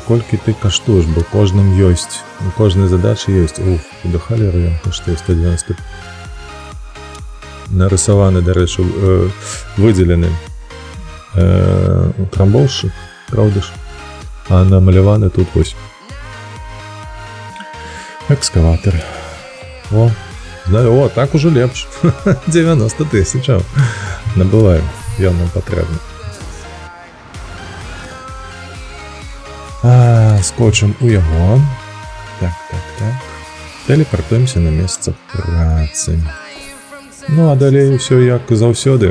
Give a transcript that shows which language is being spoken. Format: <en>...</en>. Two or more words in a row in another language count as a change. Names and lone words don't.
<be>Колькі ты каштуеш, бо кожным ёсць. У кожнай задачы ёсць. Уф, да халеры ён каштуе 190. Нарысаваны, да рэчы, выдзелены трамбоўшчык, правда ж? А намаляваны тут вось экскаватор. О, знаю, о, так уже лепш. 90 тысячаў. Набываем, ён нам патрэбны. Скочым у яго. Так. Телепортуемся на месца працы. Ну, а далей усё як заўсёды.</be>